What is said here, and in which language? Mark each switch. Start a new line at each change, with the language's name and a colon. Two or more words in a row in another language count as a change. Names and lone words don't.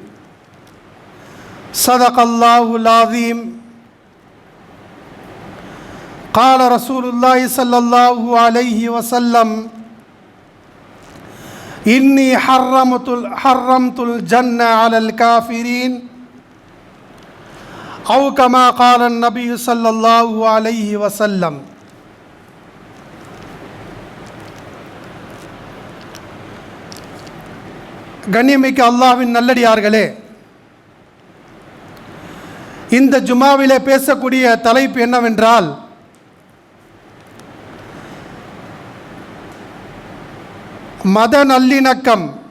Arabic: صدق الله العظيم قال رسول الله صلى الله عليه وسلم إني حرمت الجنة على الكافرين أو كما قال النبي صلى الله عليه وسلم.
Tamil: கண்ணியமிக்க அல்லாஹ்வின் நல்லடியார்களே, இந்த ஜுமாவிலே பேசக்கூடிய தலைப்பு என்னவென்றால், மத நல்லிணக்கம்,